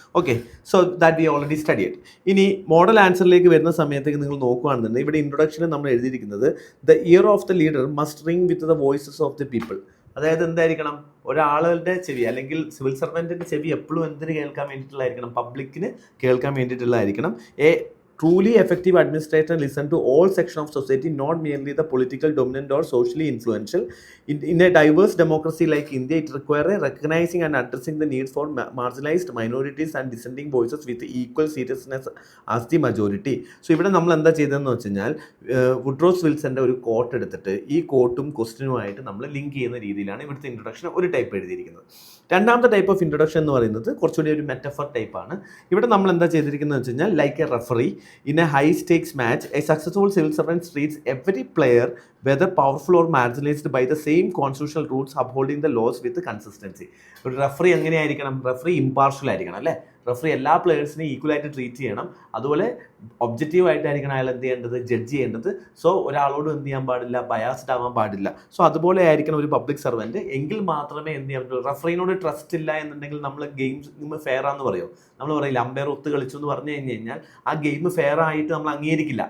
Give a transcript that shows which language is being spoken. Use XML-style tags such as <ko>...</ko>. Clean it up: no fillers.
<ml>Okay, so that we already studied. ഇനി model ആൻസറിലേക്ക് വരുന്ന സമയത്തേക്ക് നിങ്ങൾ നോക്കുകയാണെന്നുണ്ടെങ്കിൽ ഇവിടെ ഇൻട്രൊഡക്ഷനിൽ നമ്മൾ എഴുതിയിരിക്കുന്നത് the year of the leader must ring with the voices of the people. അതായത് എന്തായിരിക്കണം, ഒരാളുടെ ചെവി അല്ലെങ്കിൽ സിവിൽ സർവൻറ്റിൻ്റെ ചെവി എപ്പോഴും എന്തിന് കേൾക്കാൻ വേണ്ടിയിട്ടുള്ളതായിരിക്കണം, പബ്ലിക്കിന് കേൾക്കാൻ വേണ്ടിയിട്ടുള്ളതായിരിക്കണം.</ml> <en>Truly effective administrator listen to all sections of society, not merely the political dominant or socially influential. In a diverse democracy like India, it requires recognizing and addressing the needs for marginalized minorities and dissenting voices with equal seriousness as the majority.</en> <ml>So ഇവിടെ നമ്മൾ എന്താ ചെയ്തതെന്ന് വെച്ച് കഴിഞ്ഞാൽ വുഡ്രോസ് വിൽസന്റെ ഒരു coat എടുത്തിട്ട് ഈ കോട്ടും ക്വസ്റ്റ്യനുമായിട്ട് നമ്മൾ ലിങ്ക് ചെയ്യുന്ന രീതിയിലാണ് ഇവിടുത്തെ ഇൻട്രൊഡക്ഷൻ ഒരു ടൈപ്പ് എഴുതിയിരിക്കുന്നത്. രണ്ടാമത്തെ ടൈപ്പ് ഓഫ് ഇൻട്രൊഡക്ഷൻ എന്ന് പറയുന്നത് കുറച്ചുകൂടി ഒരു മെറ്റഫർ ടൈപ്പാണ്. ഇവിടെ നമ്മൾ എന്താ ചെയ്തിരിക്കുന്നത് വെച്ച് കഴിഞ്ഞാൽ like A referee</ml> <en>in a high stakes match, a successful civil servant treats every player, whether powerful or marginalized, by the same constitutional rules, upholding the laws with consistency.</en> <ml>ഒരു റഫറി എങ്ങനെയായിരിക്കണം, referee impartial ആയിരിക്കണം അല്ലേ. Referee എല്ലാ പ്ലെയേഴ്സിനെയും ഈക്വലായിട്ട് treat ചെയ്യണം. അതുപോലെ objective ആയിട്ടായിരിക്കണം അയാൾ എന്ത് ചെയ്യേണ്ടത്, ജഡ്ജ് ചെയ്യേണ്ടത്. സോ ഒരാളോട് എന്ത് ചെയ്യാൻ പാടില്ല, ബയാസ്ഡ് ആവാൻ പാടില്ല. സോ അതുപോലെ ആയിരിക്കണം ഒരു പബ്ലിക് സർവൻറ്റ്. എങ്കിൽ മാത്രമേ എന്ത് ചെയ്യാൻ പറ്റുള്ളൂ. റഫറിനോട് ട്രസ്റ്റ് ഇല്ല എന്നുണ്ടെങ്കിൽ നമ്മൾ ഗെയിം ഫെയർ ആണെന്ന് പറയുമോ, നമ്മൾ പറയില്ല അമ്പയർ ഒത്ത് കളിച്ചു എന്ന് പറഞ്ഞു കഴിഞ്ഞാൽ ആ ഗെയിം ഫെയർ ആയിട്ട് നമ്മൾ അംഗീകരിക്കില്ല.</ml>